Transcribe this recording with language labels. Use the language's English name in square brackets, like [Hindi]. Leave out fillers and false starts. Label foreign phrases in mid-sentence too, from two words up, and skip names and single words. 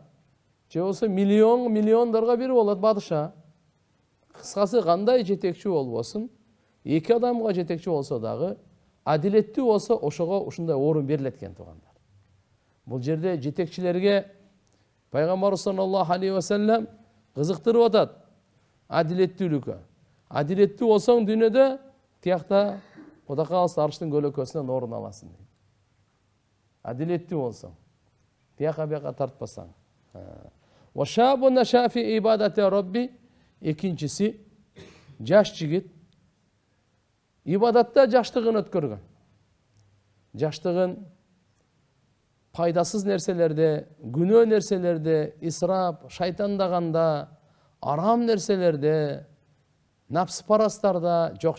[Kyrgyz] Же болбосо миллиондарга 1 болот бадыша. Кыскасы кандай жетекчи болбосун, 2 адамга жетекчи болсо дагы адилеттүү болсо ошого ушундай орун берилет экен туугандар. Бул жерде жетекчилерге Пайгамбарыбыз [Arabic] صلى الله عليه وسلم [Kyrgyz] кызыктырып атат адилеттүүлүккө. Адилеттүү болсоң дүйнөдө тиякта Кудай кааласа арштын көлөкөсүнөн орун аласың. Адилеттүү болсоң, тияка бияка тартпасаң. [Arabic] وشاب نشأ في عبادة ربه, [Kyrgyz] экинчиси жаш жигит ибадатта жаштыгын өткөргөн. Жаштыгын пайдасыз нерселерде, күнөө нерселерде, исрап, шайтандаганда, арам нерселерде, напс-парастарда жок.